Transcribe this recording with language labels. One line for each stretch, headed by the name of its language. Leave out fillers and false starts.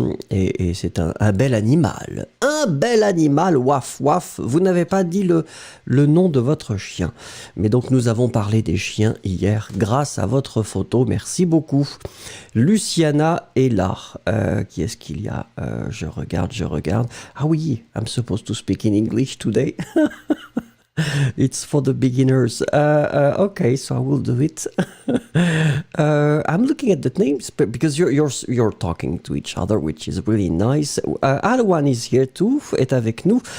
French: Et c'est un bel animal. Un bel animal, waf waf. Vous n'avez pas dit le nom de votre chien. Mais donc, nous avons parlé des chiens hier grâce à votre photo. Merci beaucoup. Luciana est là. Qui est-ce qu'il y a je regarde. Ah oui,
English: I'm supposed to speak in English today. It's for the beginners. Okay, so I will do it. I'm looking at the names because you're talking to each other, which is really nice. Alwan is here too,
French: est avec nous.